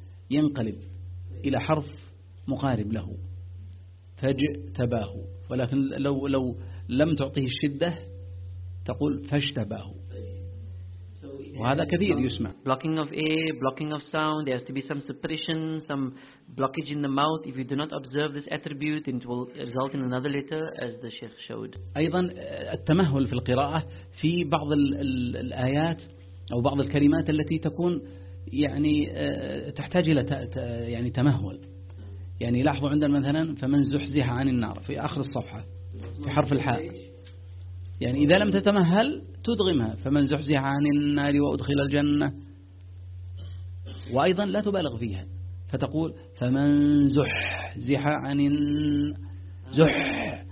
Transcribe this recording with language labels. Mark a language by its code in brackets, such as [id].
[ar] ينقلب إلى حرف مقارب له فاجتباه، ولكن لو لم تعطيه الشدة تقول فاجتباه، وهذا كثير يسمع. [en] Blocking of A, blocking of sound, there has to be some suppression, some blockage in the mouth. If you do not observe this attribute, then it will result in another letter as the Sheikh showed. [ar] أيضا التمهل في القراءة في بعض الآيات أو بعض الكلمات التي تكون يعني تحتاج إلى يعني تمهل. يعني لاحظوا عندنا مثلا فمن زحزح عن النار في آخر الصفحة في حرف الحاء، يعني إذا لم تتمهل تدغمها، فمن زحزح عن النار وأدخل الجنة، وأيضا لا تبالغ فيها فتقول فمن زحزح عن زح.